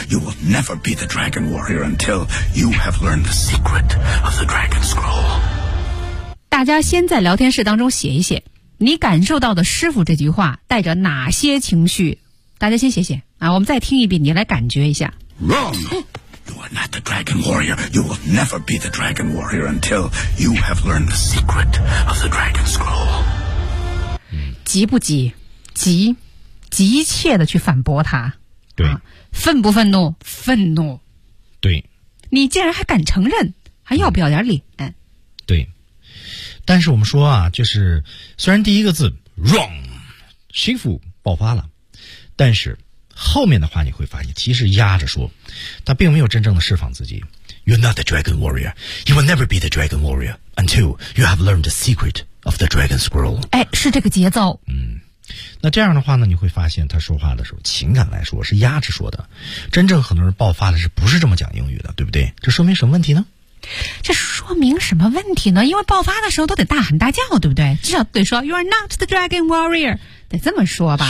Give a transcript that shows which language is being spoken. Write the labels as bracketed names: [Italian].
[English] You will never be the dragon warrior until you have learned the secret of the dragon scroll. [Chinese] 大家先在聊天室当中写一写，你感受到的师傅这句话带着哪些情绪？大家先写写。啊，我们再听一遍，你来感觉一下。 [English] Wrong. You are not the dragon warrior. You will never be the dragon warrior until you have learned the secret of the dragon scroll. [Chinese] 急不急？急，急切的去反驳他。对、啊。愤不愤怒？愤怒。对。你竟然还敢承认？还要不要点脸？对。但是我们说啊，就是虽然第一个字 wrong， 心腹爆发了，但是。后面的话你会发现，其实压着说，他并没有真正的释放自己。 [English] You're not the dragon warrior. You will never be the dragon warrior until you have learned the secret of the dragon scroll. [Chinese] 哎，是这个节奏。嗯，那这样的话呢，你会发现他说话的时候，情感来说是压着说的。真正很多人爆发的是不是这么讲英语的，对不对？这说明什么问题呢？这说明什么问题呢？因为爆发的时候都得大喊大叫，对不对？至少得说 [English] You are not the dragon warrior， [Chinese] 得这么说吧。